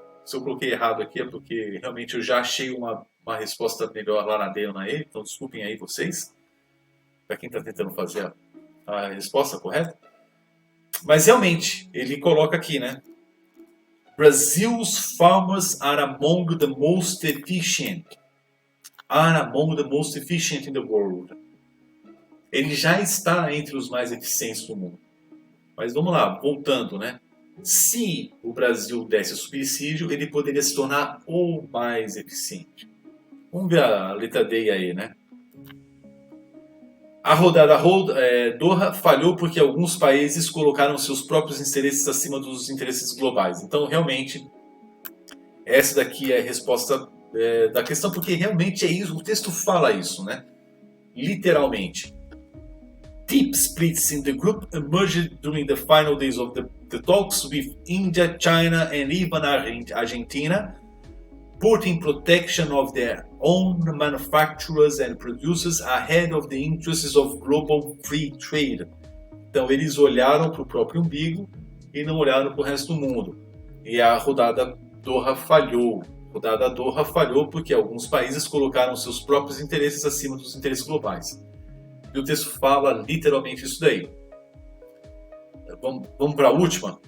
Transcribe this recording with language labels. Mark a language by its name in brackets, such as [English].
[Portuguese] Se eu coloquei errado aqui é porque realmente eu já achei uma resposta melhor lá na D ou na E, então desculpem aí vocês, para quem está tentando fazer a resposta correta. Mas realmente, ele coloca aqui, né? [English] Brazil's farmers are among the most efficient. Are among the most efficient in the world. [Portuguese] Ele já está entre os mais eficientes do mundo. Mas vamos lá, voltando, né? Se o Brasil desse subsídio, ele poderia se tornar o mais eficiente. Vamos ver a letra D e a E, né? A rodada Doha falhou porque alguns países colocaram seus próprios interesses acima dos interesses globais. Então, realmente, essa daqui é a resposta da questão, porque realmente é isso, o texto fala isso, né? Literalmente. [English] Deep splits in the group emerged during the final days of the talks with India, China and even Argentina, putting protection of their own manufacturers and producers ahead of the interests of global free trade. [Portuguese] Então eles olharam para o próprio umbigo e não olharam para o resto do mundo. E a rodada Doha falhou. A rodada Doha falhou porque alguns países colocaram seus próprios interesses acima dos interesses globais. E o texto fala literalmente isso daí. Vamos para a última?